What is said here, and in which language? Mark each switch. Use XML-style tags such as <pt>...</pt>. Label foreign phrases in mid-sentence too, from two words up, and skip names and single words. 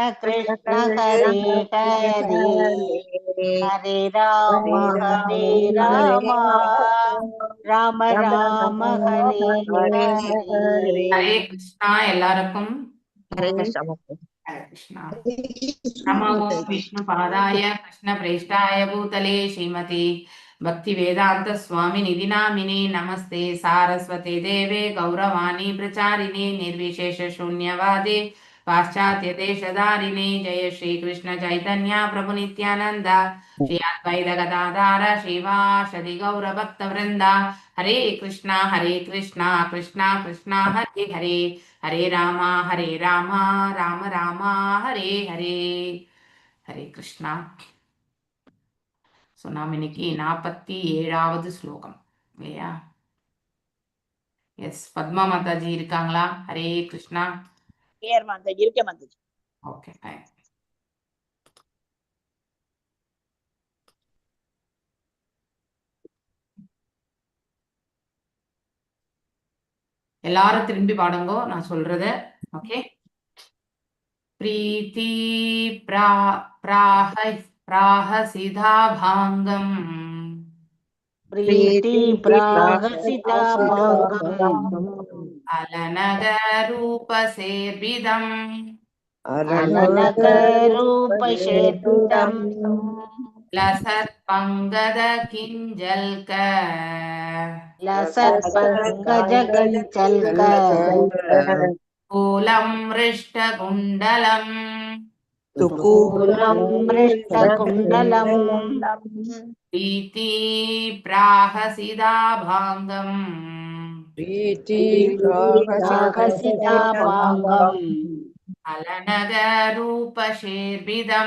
<sa>कृष्ण कृष्ण कृष्ण हरे हरे हरे हरे हरे राम हरे हरे राम हरे राम राम राम राम राम हरे हरे हरे हरे हरे कृष्णा எல்லாருக்கும் हरे कृष्ण हरे कृष्णा नमो विष्णुपादाय कृष्णप्रेष्ठाय भूतले श्रीमते भक्तिवेदान्त स्वामी निधि नामिने नमस्ते सारस्वते देवे गौरवाणी प्रचारिणे निर्विशेष शून्यवादे पाश्चात्य देशधारिणे जय श्री कृष्ण चैतन्य प्रभु नित्यानंद श्री अद्वैत गदाधर श्रीवासदि गौर भक्त वृंदा हरे कृष्णा कृष्णा कृष्णा हरे हरे हरे राम राम राम हरे हरे हरे कृष्णा</sa> <ta>ஸோ நாம் இன்னைக்கு 47வது ஸ்லோகம் இல்லையா? எஸ், பத்மா மாதாஜி இருக்காங்களா? ஹரே கிருஷ்ணா. ஹியர் மாதாஜி, இருக்கே மாதாஜி. ஓகே, எல்லாரும் திரும்பி பாடுங்கோ நான் சொல்றத.</ta> <sa>ஓகே. प्रीति प्राहसिता पांगम प्रीति प्राहसिता पांगम अलनक रूपसेर्वितम् अलनक रूप शेर्पितम लसत् पंकज किञ्जल्क लसत पंकज किंचल कूलम् रिष्टकुण्डलम् कूलम मृष्ट कुंडलम प्रीति प्राहसिदा भांगम प्रीति प्राहसिता पांगम अलनग रूपशेर्विदम्</sa>